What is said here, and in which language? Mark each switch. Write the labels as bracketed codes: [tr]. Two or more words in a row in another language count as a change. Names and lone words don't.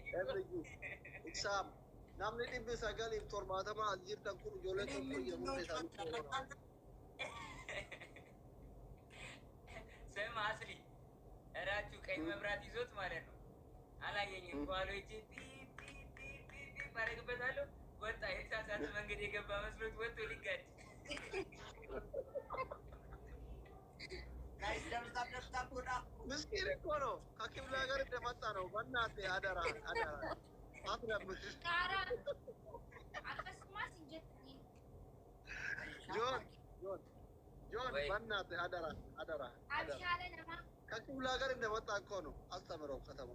[om] Exam. Namni dhibbi sagalii torbaatama as jirtan kun ijoollee tokko jedhamuun isaanii [am] ስም አስሊ እራችሁ ቀኝ መብራት ይዞት ማለት ነው። አላየኝም። ከኋላ ሂጅ ፒፕ አደርግበታለሁ። ወጣ። የተሳሳተ መንገድ የገባ መስሎት ወጥቶ ሊጋጭ ምስኪን እኮ ነው። ከክፍለ ሀገር እንደመጣ ነው። በእናትህ አደራ አትረብሽ። ጆን በእናትህ አደራ ከክፍለ ሀገር እንደመጣ እኮ ነው። አስተምረው ከተማ